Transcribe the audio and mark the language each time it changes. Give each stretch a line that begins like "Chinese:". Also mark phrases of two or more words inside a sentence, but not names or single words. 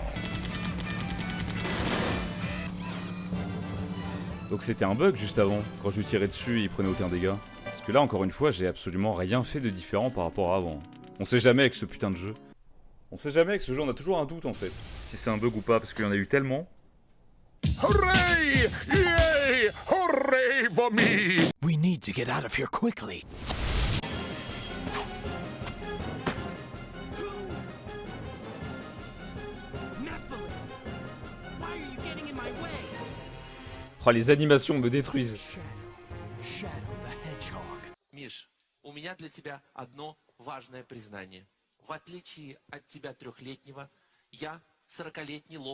French: Donc c'était un bug juste avant. Quand je lui tirais dessus, il prenait aucun dégât. Parce que là, encore une fois, j'ai absolument rien fait de différent par rapport à avant. On sait jamais avec ce putain de jeu. On sait jamais avec ce jeu, on a toujours un doute en fait. Si c'est un bug ou pas, parce qu'il y en a eu tellement.
English: Hooray! Yay! Hooray for me! We need to get out of here quickly.
French: Oh, les animations me détruisent.
Russian: Миш, у меня для тебя одно важное признание. В отличие от тебя 3-летнего, я 40-летний лоб.